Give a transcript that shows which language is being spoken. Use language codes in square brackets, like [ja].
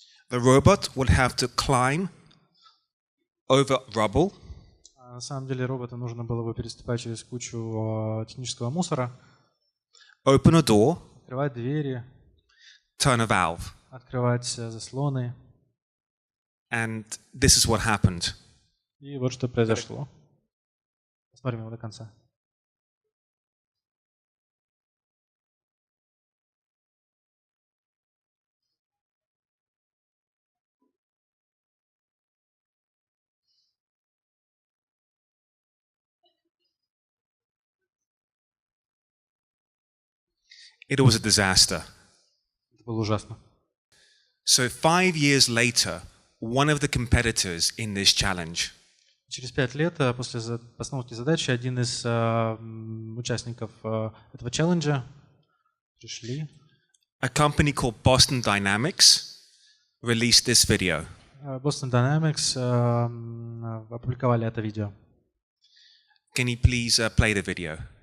[en] The robot would have to climb over rubble, [ru] На самом деле роботу нужно было бы переступать через кучу технического мусора, [en] open a door, [ru] открывать двери, [en] turn a valve. [ru] открывать заслоны. [en] And this is what happened. [ru] И вот что произошло. Посмотрим его до конца. [en] It was a disaster. [ru] Это было ужасно. [en] So 5 years later, one of the competitors in this challenge [ru] Через 5 лет после постановки задачи один из участников этого челленджа пришли. [en] a company called Boston Dynamics released this video. [ru] Boston Dynamics опубликовали это видео. [en] Can you please play the video?